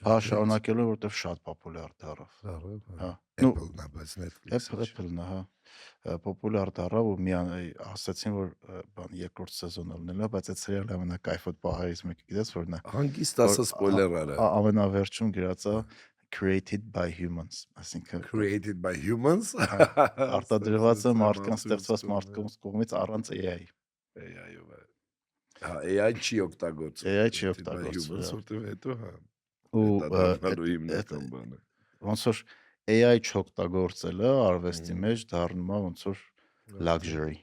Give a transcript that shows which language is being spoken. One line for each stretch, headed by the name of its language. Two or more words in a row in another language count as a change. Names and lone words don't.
Armenian: հա շարունակելու որտեվ շատ պոպուլյար դառավ հա Apple-ն է բայց Netflix-ը Apple-ն է հա պոպուլյար դառավ ու մի ասացին որ բան երկրորդ սեզոնը լինելու բայց այդ սերիալը ամենակայֆոտ պահերից մեկը գիտես որն է հանգիստ ասա սպոյլեր արա ամենավերջում գրածա
English: created by humans
Armenian: այսինքն
English: created by humans
Armenian: արտադրված է մարդկանց ստեղծված մարդկանց կողմից առանց AI-ով հա AI չի օգտագործվում որտեվ հետո հա ու ոնց որ AI չօգտագործելը արվեստի մեջ դառնում է ոնց որ luxury